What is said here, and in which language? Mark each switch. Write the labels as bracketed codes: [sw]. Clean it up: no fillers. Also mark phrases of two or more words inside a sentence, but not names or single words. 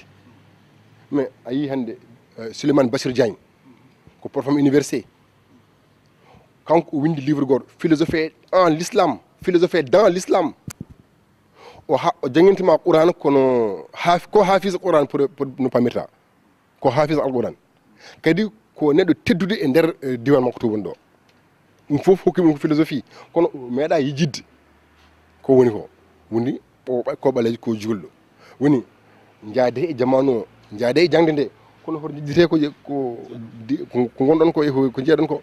[ff] mais a yi hande Souleymane Bassirou Diagne ko [fr] professeur université [ff] kanko o windi livre goto [fr] philosophie en l'islam philosophie dans l'islam [ff] o jangguintima Qouran kono ko hafiz Qouran pour no pamirta ko [ar] hafiz al Qouran [ff] kadi ko neɗɗo teddude e nder diwan makko to woni ɗo ɗum fof hokkimi ko philosophie kono meeɗa yijidde ko woni ko woni ko ɓalejo ko julɗo woni jaade e jamanu o jaade e jangde nde kono hoto jijjete ko gonɗon ko jeeɗon ko